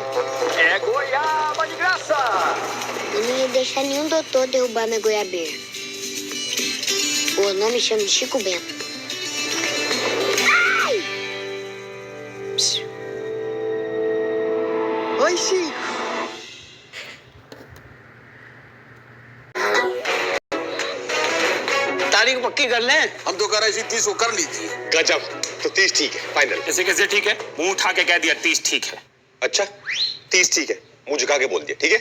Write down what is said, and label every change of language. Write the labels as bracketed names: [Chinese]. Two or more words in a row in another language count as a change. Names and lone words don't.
[Portuguese] É goiaba de graça! Eu não ia deixar nenhum doutor derrubar minha Goiabeira. O nome chama Chico Bento. Ai! Oi, Chico. [Hindi] तारीख पक्की कर लें? हम तो कह रहे थे 30 को कर लीजिए। गजब, तो 30 ठीक है, फाइनल। कैसे कैसे ठीक है? मुंह उठा के कह दिया 30 ठीक है। अच्छा, 30 ठीक है, मुंह झुका के बोल दिया, ठीक है?